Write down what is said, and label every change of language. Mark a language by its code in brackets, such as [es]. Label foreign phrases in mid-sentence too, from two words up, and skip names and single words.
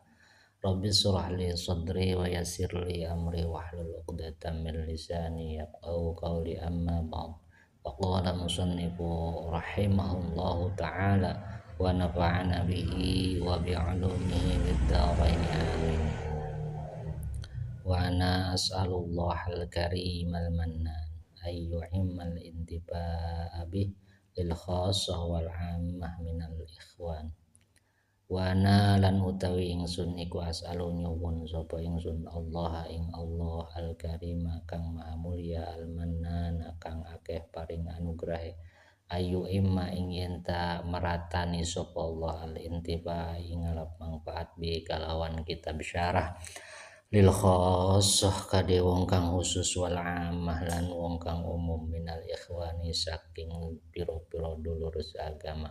[ar] رب اشرح لي صدري ويسر لي أمري واحلل عقدة من لساني يفقهوا قولي، أما بعد. فقال المصنف رحمه الله تعالى ونفعنا به وبعلومه في الدارين آمين. وأنا أسأل الله الكريم المنان أن يعم الانتفاع به للخاصة والعامة من الإخوان. [jv] Wana lan utawi ingsun iku as'alu nyuwun sapa ingsun Allah ing [ar] الله الكريم [jv] kang maha mulya, al-Mannan kang akeh paring anugrahe, [ar] أن يعم [jv] ing yenta meratani sapa Allah al-intifa ing ngalap manfaat bi kalawan kitab syarah [ar] للخاصة [jv] kade wong kang khusus, [ar] والعامة [jv] lan wong kang umum [ar] من الإخوان [jv] saking pira-pira dulur seagama.